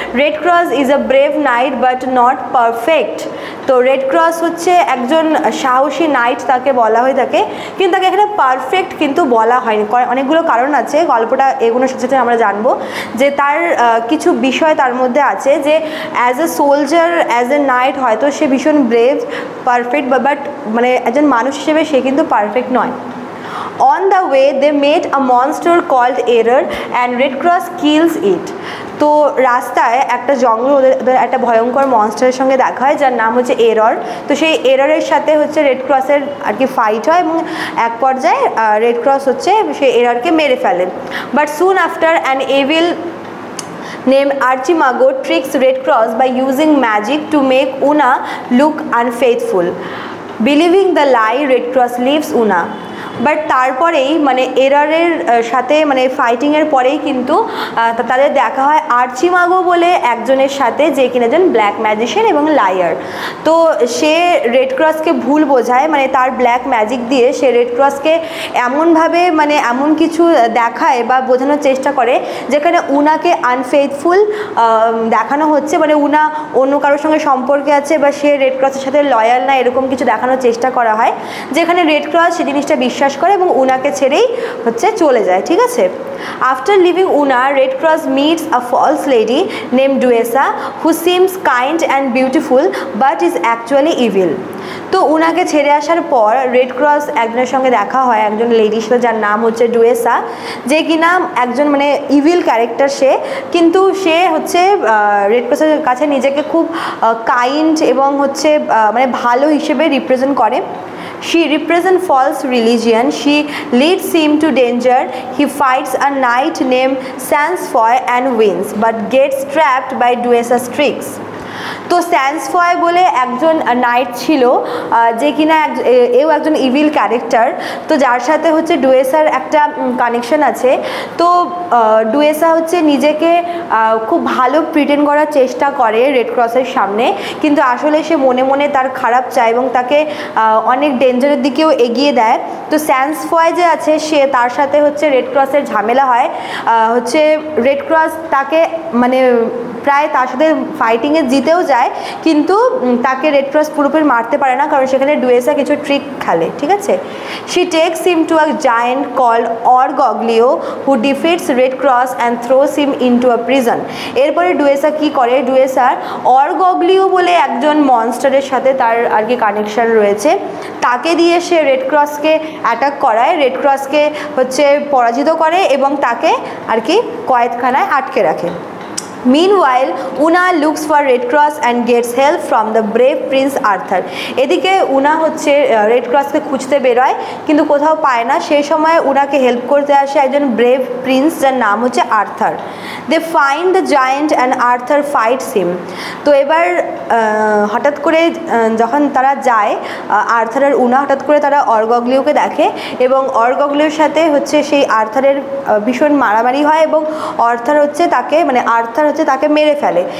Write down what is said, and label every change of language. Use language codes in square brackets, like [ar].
[en] Red Cross is a brave knight but not perfect. [bn] তো red cross হচ্ছে একজন সাহসী নাইট তাকে বলা হয়ে থাকে, কিন্তু তাকে এখানে পারফেক্ট কিন্তু বলা হয়নি। অনেকগুলো কারণ আছে, গল্পটা এগুলোর সাথে সাথে আমরা জানবো যে তার কিছু বিষয় তার মধ্যে আছে যে [en] as a soldier, as a knight [bn] হয়তো সে ভীষণ ব্রেভ পারফেক্ট, বাট মানে একজন মানুষ হিসেবে সে কিন্তু পারফেক্ট নয়। [en] On the way they met a monster called Error and Red Cross kills it. [bn] তো রাস্তায় একটা জঙ্গল ওদের একটা ভয়ঙ্কর মনস্টারের সঙ্গে দেখা হয় যার নাম হচ্ছে এরর। তো সেই এররের সাথে হচ্ছে রেড ক্রসের আর কি ফাইট হয় এবং এক পর্যায়ে রেড ক্রস হচ্ছে সেই এররকে মেরে ফেলে। [en] But soon after an evil named Archimago tricks Red Cross by using magic to make Una look unfaithful. Believing the lie, Red Cross leaves Una. [bn] But তারপরেই মানে এররের সাথে মানে ফাইটিংয়ের পরেই কিন্তু তাদের দেখা হয় আর্চিমাগো বলে একজনের সাথে, যে কিনা একজন ব্ল্যাক ম্যাজিশিয়ান এবং লায়ার। তো সে রেড ক্রসকে ভুল বোঝায়, মানে তার ব্ল্যাক ম্যাজিক দিয়ে সে রেড ক্রসকে এমনভাবে মানে এমন কিছু দেখায় বা বোঝানোর চেষ্টা করে যেখানে উনাকে আনফেথফুল দেখানো হচ্ছে, মানে উনা অন্য কারোর সঙ্গে সম্পর্কে আছে বা সে রেড ক্রসের সাথে লয়াল না, এরকম কিছু দেখানোর চেষ্টা করা হয়, যেখানে রেড ক্রস সে জিনিসটা বিশ্বাস করে এবং উনাকে ছেড়েই হচ্ছে চলে যায়। ঠিক আছে, [en] After leaving Una Red Cross meets a false lady name Duessa who seems kind and beautiful but is actually evil. [bn] তো উনাকে ছেড়ে আসার পর রেড ক্রস একজনের সঙ্গে দেখা হয়, একজন লেডির সাথে যার নাম হচ্ছে ডুয়েসা, যে কিনা একজন মানে ইভিল ক্যারেক্টার সে, কিন্তু সে হচ্ছে রেড ক্রসের কাছে নিজেকে খুব কাইন্ড এবং হচ্ছে মানে ভালো হিসেবে রিপ্রেজেন্ট করে। [en] She represents false religion. She leads him to danger. He fights a knight named Sansfoy and wins, but gets trapped by Duesa's tricks. [bn] তো স্যান্সফয় বলে একজন নাইট ছিল, যে কিনা এও একজন ইভিল ক্যারেক্টার, তো যার সাথে হচ্ছে ডুয়েসার একটা কানেকশন আছে। তো ডুয়েসা হচ্ছে নিজেকে খুব ভালো প্রিটেন্ড করার চেষ্টা করে রেড ক্রসের সামনে, কিন্তু আসলে সে মনে মনে তার খারাপ চায় এবং তাকে অনেক ডেঞ্জারের দিকেও এগিয়ে দেয়। তো স্যান্সফয় যে আছে সে তার সাথে হচ্ছে রেড ক্রসের ঝামেলা হয়, হচ্ছে রেড ক্রস তাকে মানে প্রায় তার সাথে ফাইটিংয়ে জিতেও যায়, কিন্তু তাকে রেড ক্রস পুরোপুরি মারতে পারে না, কারণ সেখানে ডুয়েসা কিছু ট্রিক খেলে। ঠিক আছে, [en] She takes him to a giant called Orgoglio who defeats Red Cross and throws him into a prison. [bn] এরপরে ডুয়েসা কি করে, ডুয়েসার অরগগ্লিও বলে একজন মনস্টারের সাথে তার আর কি কানেকশন রয়েছে, তাকে দিয়ে সে রেড ক্রসকে অ্যাটাক করায়, রেড ক্রসকে হচ্ছে পরাজিত করে এবং তাকে আর কি কয়েদখানায় আটকে রাখে। [en] Meanwhile, Una looks for Red Cross and gets help from the brave Prince Arthur. [bn] এদিকে উনা হচ্ছে রেড ক্রসকে খুঁজতে বেরোয় কিন্তু কোথাও পায় না। সেই সময় উনাকে হেল্প করতে আসে একজন ব্রেভ প্রিন্স যার নাম হচ্ছে Arthur. [en] They find the giant and Arthur fights him. [bn] তো এবার হঠাৎ করে যখন তারা যায়, আর্থার আর উনা হঠাৎ করে তারা অরগগ্লিওকে দেখে এবং অরগগ্লিওর সাথে হচ্ছে সেই আর্থারের ভীষণ মারামারি হয় এবং আর্থার হচ্ছে তাকে মানে আর্থার হচ্ছে তাকে মেরে ফেলে।